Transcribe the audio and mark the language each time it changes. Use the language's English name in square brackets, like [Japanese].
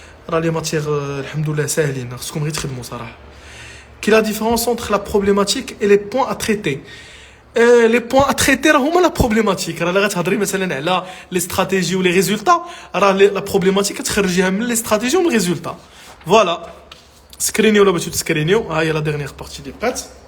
[Arabic] راه لي ماتيغ الحمد لله ساهلين، خصكم غير تخدموا صراحه. [French] كي لا ديفيرونس entre la problématique et les points à traiter. les points à traiter [Arabic] راه هما لا بروبليماتيك. راه غتهضري مثلا على لي استراتيجي ولي ريزولطا، راه لا بروبليماتيك كتخرجيها من لي استراتيجي ومن ريزولطا. فوالا سكرينيو ولا بغيتو تسكرينيو، ها هي لا ديرنيير بارتي دي بقات.